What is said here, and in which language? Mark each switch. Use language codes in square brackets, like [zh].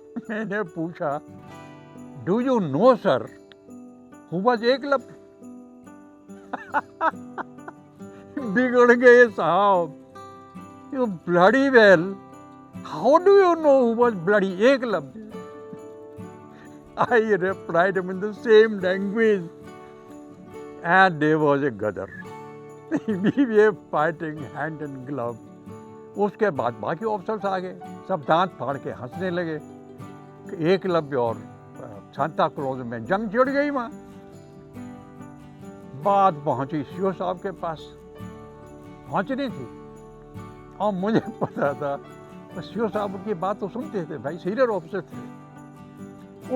[hi] मैंने पूछा, [en] Do you know sir who was Eklavya. [hi] बिगड़ गए साहब। [en] You bloody well, how do you know who was bloody Eklavya. I replied him in the same language, and there was a gadar. We were fighting hand in glove. [hi] उसके बाद बाकी officers आ गए, सब दांत फाड़ के हंसने लगे। एकलव्य और सांता क्लॉज में जंग छिड़ गई वहां। बात पहुंची सीओ साहब के पास, पहुंचनी थी, और मुझे पता था सीओ साहब की बात तो सुनते थे, भाई सीनियर ऑफिसर थे।